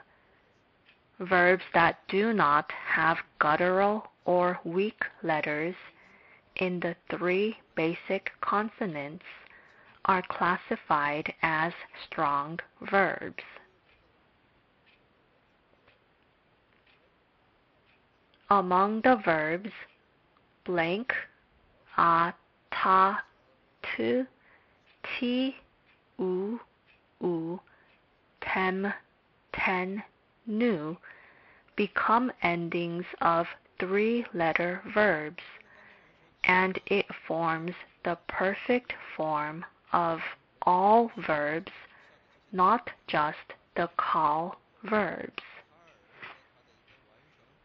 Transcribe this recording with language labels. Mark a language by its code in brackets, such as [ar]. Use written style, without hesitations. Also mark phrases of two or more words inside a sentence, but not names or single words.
[en] Verbs that do not have guttural or weak letters in the 3 basic consonants are classified as strong verbs. Among the verbs blank, a, ta, tu, ti, u, tem, ten, nu become endings of 3-letter verbs, and it forms the perfect form of all verbs, not just the call verbs.